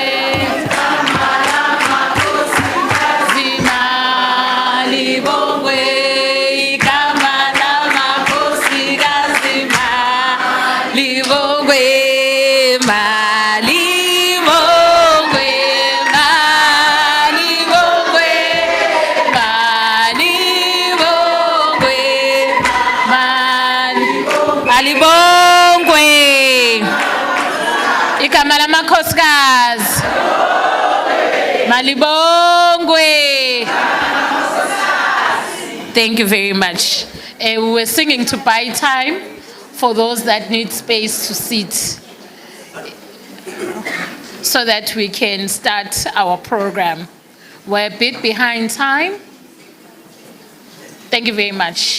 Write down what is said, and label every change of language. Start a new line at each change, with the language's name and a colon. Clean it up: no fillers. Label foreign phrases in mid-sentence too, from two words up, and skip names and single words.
Zulu: malibongwe, igama lamakhosikazi malibongwe, malibongwe, malibongwe, malibongwe, malibongwe, igama lamakhosikazi malibongwe.
English: Thank you very much. We were singing to buy time for those that need space to sit so that we can start our program. We're a bit behind time. Thank you very much.